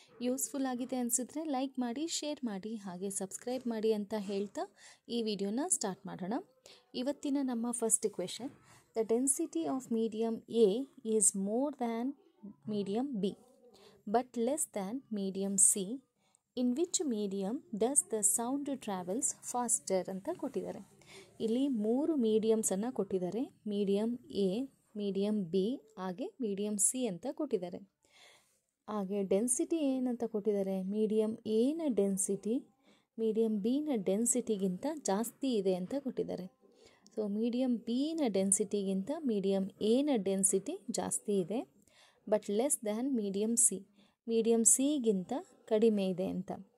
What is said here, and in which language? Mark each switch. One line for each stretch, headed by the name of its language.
Kannada: Useful ಆಗಿದೆ ಅನಿಸಿದ್ರೆ like ಮಾಡಿ, ಶೇರ್ ಮಾಡಿ, ಹಾಗೆ ಸಬ್ಸ್ಕ್ರೈಬ್ ಮಾಡಿ ಅಂತ ಹೇಳ್ತಾ ಈ ವಿಡಿಯೋನ ಸ್ಟಾರ್ಟ್ ಮಾಡೋಣ. ಇವತ್ತಿನ ನಮ್ಮ
English: First question: the density of medium A is more than medium B but less than medium C. In which medium does the sound travels faster
Kannada: ಅಂತ ಕೊಟ್ಟಿದ್ದಾರೆ. ಇಲ್ಲಿ ಮೂರು ಮೀಡಿಯಮ್ಸನ್ನು ಕೊಟ್ಟಿದ್ದಾರೆ. ಮೀಡಿಯಮ್ ಎ, ಮೀಡಿಯಮ್ ಬಿ, ಹಾಗೆ ಮೀಡಿಯಮ್ ಸಿ ಅಂತ ಕೊಟ್ಟಿದ್ದಾರೆ. ಹಾಗೆ density ಏನಂತ ಕೊಟ್ಟಿದ್ದಾರೆ? ಮೀಡಿಯಮ್ ಎನ ಡೆನ್ಸಿಟಿ ಮೀಡಿಯಮ್ ಬಿನ ಡೆನ್ಸಿಟಿಗಿಂತ ಜಾಸ್ತಿ ಇದೆ ಅಂತ ಕೊಟ್ಟಿದ್ದಾರೆ. ಸೊ ಮೀಡಿಯಮ್ ಬಿನ ಡೆನ್ಸಿಟಿಗಿಂತ ಮೀಡಿಯಮ್ ಎನ ಡೆನ್ಸಿಟಿ ಜಾಸ್ತಿ ಇದೆ,
English: but less than medium C,
Kannada: medium ಸಿಗಿಂತ ಕಡಿಮೆ ಇದೆ ಅಂತ.